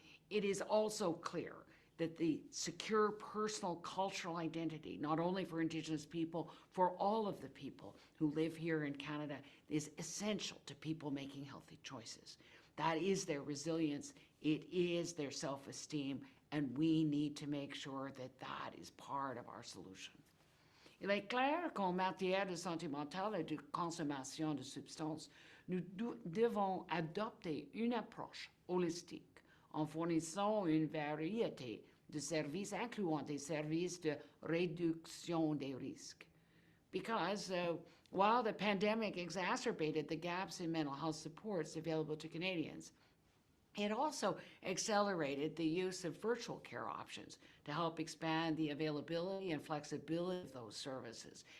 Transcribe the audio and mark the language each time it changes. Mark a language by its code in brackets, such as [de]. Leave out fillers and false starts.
[en] It is also clear that the secure personal cultural identity, not only for Indigenous people, for all of the people who live here in Canada, is essential to people making healthy choices. That is their resilience, it is their self-esteem, and we need to make sure that that is part of our solution. [fr] Il est clair qu'en matière de santé mentale et de consommation de substances, nous devons adopter une approche holistique en fournissant une variété de services, incluant des services de réduction des risques. [en] Because while the pandemic exacerbated the gaps in mental health supports available to Canadians, it also accelerated the use of virtual care options to help expand the availability and flexibility of those services.